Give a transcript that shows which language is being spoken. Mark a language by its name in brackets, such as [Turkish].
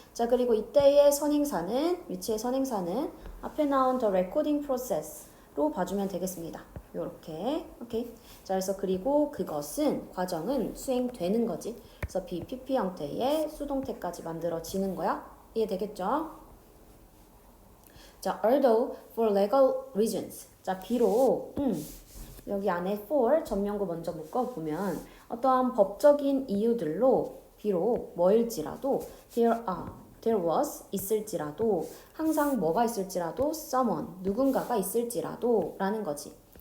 [Korean] 자, 그리고 이때의 선행사는, 위치의 선행사는 앞에 나온 [English] the recording process [Korean] 로 봐주면 되겠습니다. 요렇게. 오케이. 자, 그래서 그리고 그것은, 과정은 수행되는 거지. 그래서 BPP 형태의 수동태까지 만들어지는 거야. 이해되겠죠? [English] 자, although for legal reasons. [Korean] 자, 비록, 여기 안에 for 전명구 먼저 묶어보면 어떠한 법적인 이유들로 비록 뭐일지라도 [English] there was [Korean] 있을지라도 항상 뭐가 있을지라도 [English] someone [Korean] 누군가가 있을지라도 라는 거지.